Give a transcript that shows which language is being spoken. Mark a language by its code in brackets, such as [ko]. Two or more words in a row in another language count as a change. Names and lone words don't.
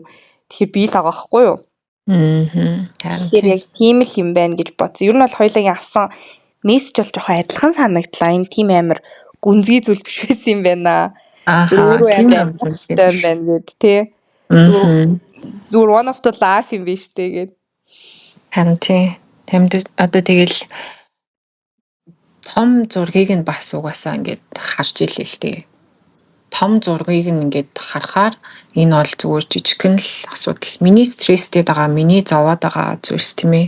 [mn] Тэгэхээр би л байгаа байхгүй юу? Тэр яг тийм л юм байна гэж бодсон. Ер нь бол хоёулагийн авсан мессеж бол жоохон адилхан санагдлаа. Энэ тийм амар гүнзгий зүйл биш байсан юм байна. Өөрөө амар амттай юм байна гэд тий. Зүгээр [en] one of the life [mn] юм биш тэгээд. Харин тийм одоо тэгэл том зургийг нь бас угаасаа ингээд харж илээ л дээ. Том зургийг нь ингээд харахаар энэ бол зүгээр жижигхэн л асуудал. Миний стресстэй байгаа, миний зовоод байгаа зүйлс тийм ээ.